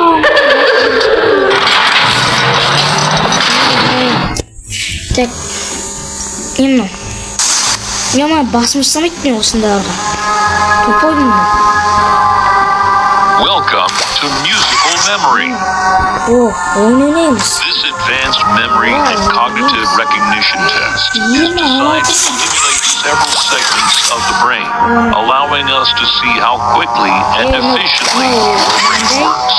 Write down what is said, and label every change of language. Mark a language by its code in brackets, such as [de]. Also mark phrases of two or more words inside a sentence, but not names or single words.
[ru] Так, именно. [kk] Я басым жасамайды мен осындайларға. Тупой мен. [en] Welcome to Musical Memory. [kk] О, ойнаймыз. [en] This advanced memory and cognitive recognition test is designed to stimulate several segments of the brain, allowing us to see how quickly and efficiently your brain works.